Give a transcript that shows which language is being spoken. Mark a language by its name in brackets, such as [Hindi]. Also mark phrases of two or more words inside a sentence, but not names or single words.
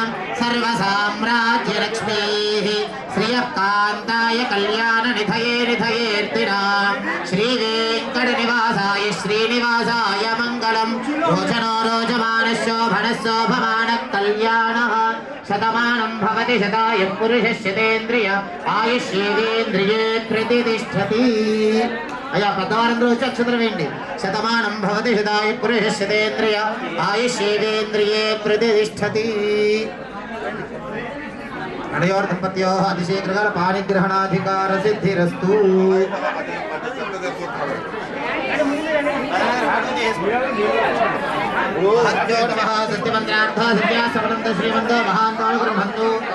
[Sanskrit] सर्वसाम्राज्यलक्ष्मीः श्रियः कान्ताय कल्याणनिधये निधयेऽर्तिनां श्रीवेङ्कटनिवासाय श्रीनिवासाय मङ्गलं रोचनो रोचमानः शोभनः शोभमानः कल्याणः शतमानं भवति शतायुः पुरुषः शतेन्द्रिय आयुष्येवेन्द्रिये प्रतिष्ठति [Telugu] అయ్యా పెద్దవారందరూ వచ్చి అక్షతలు వేయండి. [Sanskrit] శతమానం భవతి శతాయు పురుష శతేంద్రియ ఆయుష్యేంద్రియే ప్రతిష్టతి. నడయోర్ దంపత్యో అతిశీఘ్రకాల పాణిగ్రహణాధికార సిద్ధిరస్తు. సత్యమంత్రార్థ సత్యాసమనంత శ్రీమంత మహాంతానుగ్రహంతు